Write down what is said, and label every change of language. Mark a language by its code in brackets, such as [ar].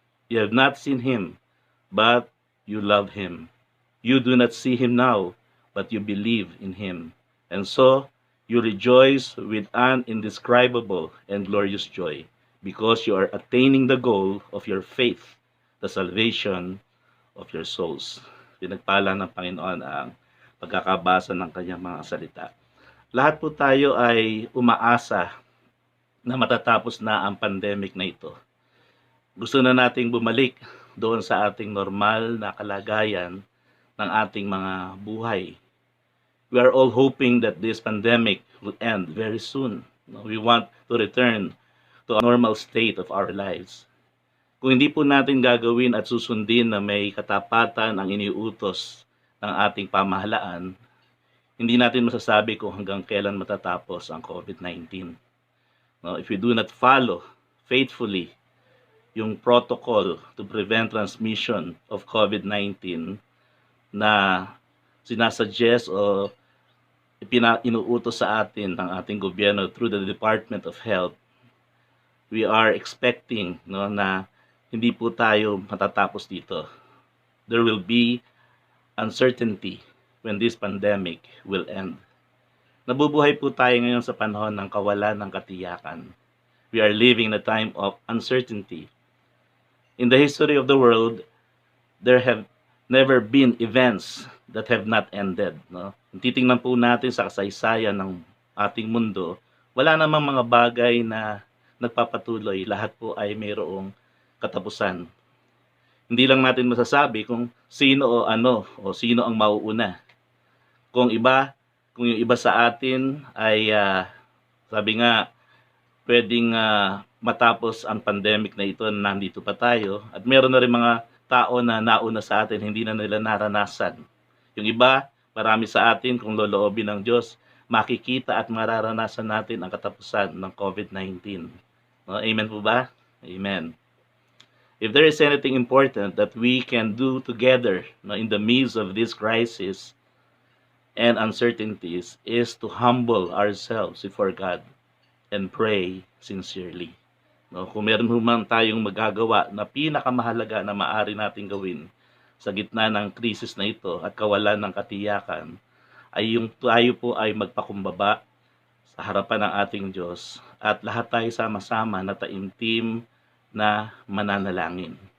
[en] You have not seen Him, but you love Him. You do not see Him now, but you believe in Him. And so, you rejoice with an indescribable and glorious joy, because you are attaining the goal of your faith, the salvation of your souls. [tl] Pinagpala ng Panginoon ang pagkakabasa ng kanyang mga salita. Lahat po tayo ay umaasa na matatapos na ang pandemic na ito. Gusto na nating bumalik doon sa ating normal na kalagayan ng ating mga buhay. [en] We are all hoping that this pandemic will end very soon. We want to return to a normal state of our lives. [tl] Kung hindi po natin gagawin at susundin na may katapatan ang iniutos ng ating pamahalaan, hindi natin masasabi kung hanggang kailan matatapos ang COVID-19. [en] If we do not follow faithfully yung protocol to prevent transmission of COVID-19 [tl] na sinasuggest o inuutos sa atin ng ating gobyerno [en] through the Department of Health, we are expecting [tl] na hindi po tayo matatapos dito. [en] There will be uncertainty when this pandemic will end. [tl] Nabubuhay po tayo ngayon sa panahon ng kawalan ng katiyakan. [en] We are living in a time of uncertainty. In the history of the world, there have never been events that have not ended. [tl] Kung titingnan po natin sa kasaysayan ng ating mundo, wala namang mga bagay na nagpapatuloy. Lahat po ay mayroong katapusan. Hindi lang natin masasabi kung sino o ano o sino ang mauuna. Kung yung iba sa atin ay sabi nga pwedeng matapos ang pandemic na ito na nandito pa tayo, at meron na rin mga tao na nauna sa atin, hindi na nila naranasan. Yung iba, marami sa atin, kung loloobin ng Diyos, makikita at mararanasan natin ang katapusan ng COVID-19. Amen po ba? Amen. [en] If there is anything important that we can do together in the midst of this crisis and uncertainties, is to humble ourselves before God and pray sincerely. [tl] Kung meron man tayong magagawa na pinakamahalaga na maaari nating gawin sa gitna ng krisis na ito at kawalan ng katiyakan, ay yung tayo po ay magpakumbaba sa harapan ng ating Diyos at lahat tayo sama-sama na taimtim na mananalangin.